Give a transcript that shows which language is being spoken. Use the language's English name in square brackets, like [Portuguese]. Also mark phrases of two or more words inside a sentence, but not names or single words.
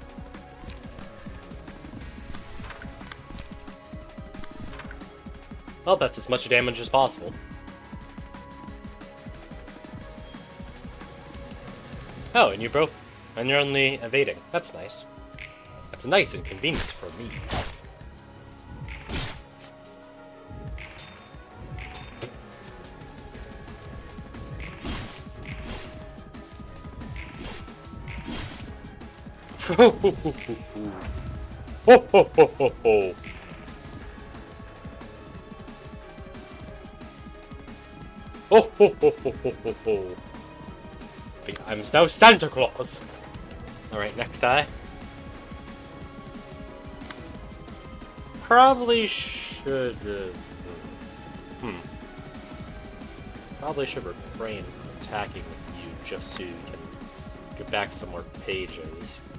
[English] Well, that's as much damage as possible. Oh, and you broke, and you're only evading. That's nice. That's nice and convenient for me. Ho ho ho ho ho ho ho ho ho. Oh ho ho ho ho ho ho. I'm now Santa Claus. Alright, next die. Probably should... Probably should refrain from attacking you just so you can get back some more pages.